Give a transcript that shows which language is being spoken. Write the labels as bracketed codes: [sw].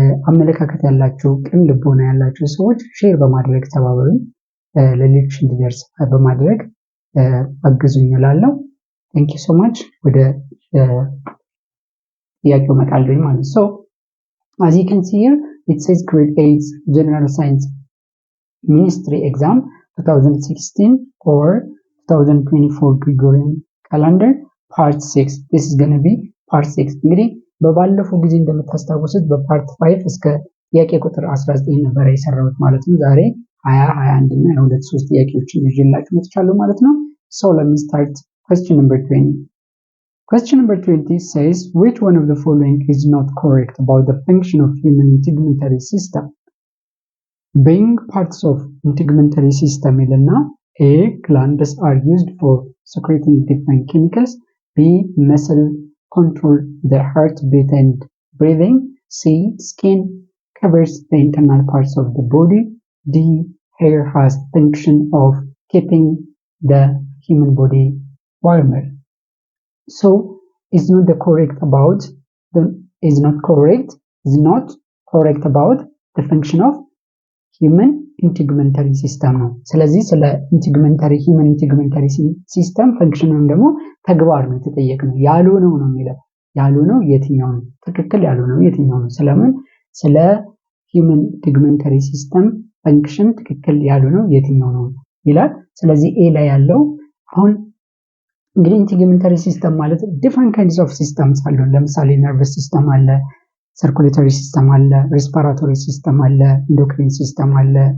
[am] አመለካከት ያላችሁ ቅን ልቦና ያላችሁ ሰዎች ሼር በማድረግ ተባበሩኝ፣ ለሌሎች እንዲደርስ በማድረግ አግዙኝ እላለሁ። ቴንክ ዩ ሶ ማች። ወደ ጥያቄው እመጣለሁ ማለት ነው። [en] as you can see here it says grade 8 general science ministry exam 2016 or 2024 Gregorian calendar part 6. this is going to be part 6. [am] እንግዲህ በባለፈው ጊዜ እንደምታስታውሱት በፓርት 5 እስከ ጥያቄ ቁጥር 19 ነበር የሰራሁት ማለት ነው። ዛሬ 20 21 እና 23 ጥያቄዎችን ይዤላችሁ መጥቻለሁ ማለት ነው። [en] so let me start question number 20. Question number 20 says, which one of the following is not correct about the function of human integumentary system? Being parts of integumentary system ilana A. Glands are used for secreting different chemicals. B. Muscle control the heartbeat and breathing. C. Skin covers the internal parts of the body. D. Hair has function of keeping the human body warmer. So is not correct about the function of human integumentary system ነው። ስለዚህ ስለ human integumentary system function [am] ወይም ደግሞ ተግባር ነው የተጠየቅነው። ያልሆነው ነው የሚለው ያልሆነው የትኛው ነው? ትክክል ያልሆነው የትኛው ነው? ስለምን ስለ ሂውመን ኢንቲግመንተሪ ሲስተም ፈንክሽን ትክክል ያልሆነው የትኛው ነው ይላል። ስለዚህ ኤ ላይ ያለው አሁን እንግዲህ ኢንቲግመንተሪ ሲስተም ማለት ዲፍረንት ካይንድስ ኦፍ ሲስተምስ አሉ። ለምሳሌ ነርቨስ ሲስተም አለ፣ ሰርኩሌተሪ ሲስተም አለ፣ ሬስፓራቶሪ ሲስተም አለ፣ ኢንዶክሪን ሲስተም አለ፣